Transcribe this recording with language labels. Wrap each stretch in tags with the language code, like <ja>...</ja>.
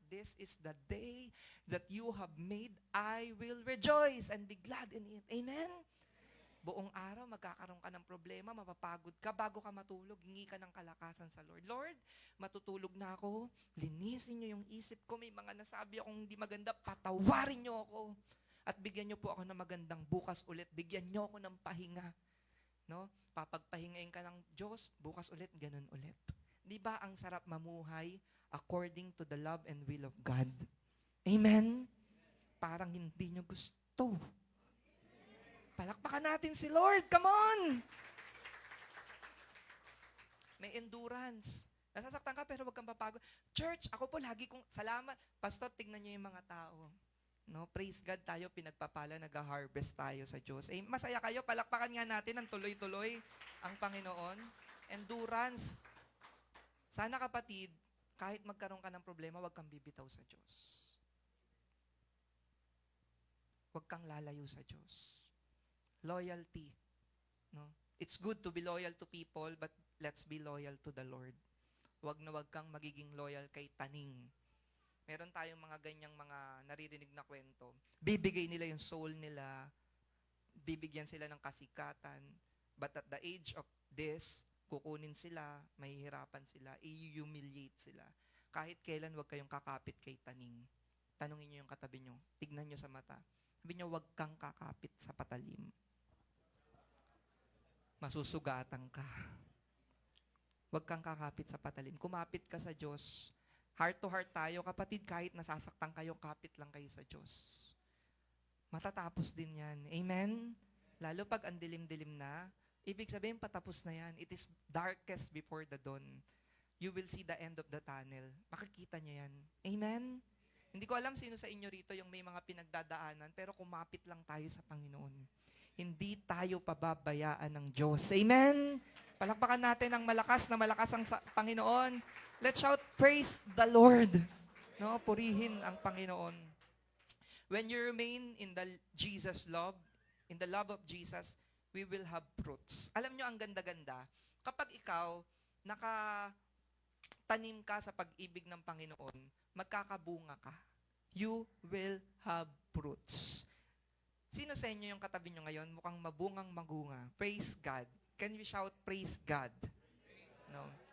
<en>This is the day that you have made. I will rejoice and be glad in it. Amen?</en> <tl>Buong araw, magkakaroon ka ng problema, mapapagod ka, bago ka matulog, hingi ka ng kalakasan sa Lord. Lord, matutulog na ako, linisin niyo yung isip ko, may mga nasabi akong hindi maganda, patawarin niyo ako. At bigyan niyo po ako ng magandang bukas ulit, bigyan niyo ako ng pahinga. No? Papagpahingayin ka ng Diyos, bukas ulit, ganun ulit. Di ba ang sarap mamuhay</tl> <en>according to the love and will of God?</en> <tl>Amen? Parang hindi nyo gusto. Palakpakan natin si Lord.</tl> <en>Come on!</en> <tl>May endurance. Nasasaktan ka pero wag kang papagod. Church, ako po lagi kong, salamat. Pastor, tignan niyo yung mga tao. No, praise God tayo, pinagpapala, nag-harvest tayo sa Diyos. Eh, masaya kayo, palakpakan nga natin ng tuloy-tuloy ang Panginoon. Endurance. Sana kapatid, kahit magkaroon ka ng problema, wag kang bibitaw sa Diyos. Wag kang lalayo sa Diyos. Loyalty. No?</tl> <en>It's good to be loyal to people, but let's be loyal to the Lord.</en> <tl>Wag na wag kang magiging loyal kay taning. Meron tayong mga ganyang mga naririnig na kwento. Bibigay nila yung soul nila, bibigyan sila ng kasikatan,</tl> <en>but at the age of this,</en> <tl>kukunin sila, mahihirapan sila, i-humiliate sila. Kahit kailan, wag kayong kakapit kay taning. Tanungin niyo yung katabi niyo, tignan niyo sa mata. Sabi niyo, wag kang kakapit sa patalim. Masusugatan ka. Wag kang kakapit sa patalim. Kumapit ka sa Diyos. Heart to heart tayo, kapatid, kahit nasasaktan kayo, kapit lang kayo sa Diyos. Matatapos din yan. Amen? Lalo pag ang dilim-dilim na, ibig sabihin patapos na yan.</tl> <en>It is darkest before the dawn. You will see the end of the tunnel.</en> <tl>Makikita niyo yan. Amen? Hindi ko alam sino sa inyo rito yung may mga pinagdadaanan, pero kumapit lang tayo sa Panginoon. Hindi tayo pababayaan ng Diyos. Amen? Palakpakan natin ang malakas ang Panginoon.</tl> <en>Let's shout, praise the Lord.</en> <tl>No, purihin ang Panginoon.</tl> <en>When you remain in the Jesus love, in the love of Jesus, we will have fruits.</en> <tl>Alam nyo, ang ganda-ganda, kapag ikaw nakatanim ka sa pag-ibig ng Panginoon, magkakabunga ka.</tl> <en>You will have fruits.</en> <tl>Sino sa inyo yung katabi nyo ngayon? Mukhang mabungang magunga.</tl> <en>Praise God. Can we shout, praise God? No.</en>